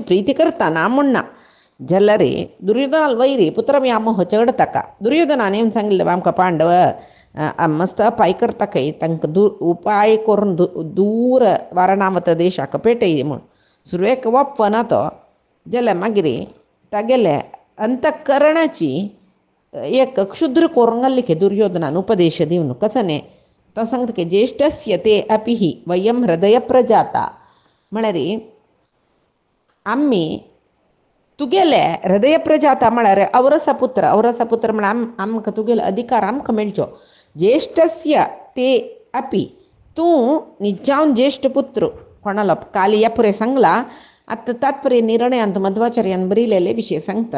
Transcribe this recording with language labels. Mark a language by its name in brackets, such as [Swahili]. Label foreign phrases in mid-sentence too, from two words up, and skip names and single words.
[Konkani] प्रिती करता ना म्हणना जाल्यार दुर्योधनाल वैरी पुत्र व्यामोह चड ताका दुर्योधनान येवन सांगिल्लें आमकां पांडव मस्त अपाय करता खंय तांकां उपाय करून दूर वारणावत देशाक पेटय म्हूण सुरवेक वप्पना तो जाल्यार मागीर तागेले अंतकरणाची एक क्षुद्र करून घाल्ली की दुर्योधनान उपदेश दिवन कसो न्ही तो सांगता की [Sanskrit] ज्येष्ठस्य ते अपिहि वयम हृदय प्रजाता [Konkani] म्हळ्यार आमी तुगेले [Sanskrit] हृदय प्रजाता [Konkani] म्हळ्यार औरसा पुत्र म्हळ्यार आमकां तुगेलो अधिकार आमकां मेळचो [Sanskrit] ज्येष्ठस्य ते अपि [Konkani] तूं निजावन ज्येष्ठ पुत्र कोणालो काली ह्या पुरे सांगला आतां तात्पर्य निर्णयांत मध्वाचार्यान बरयलेले विशय सांगता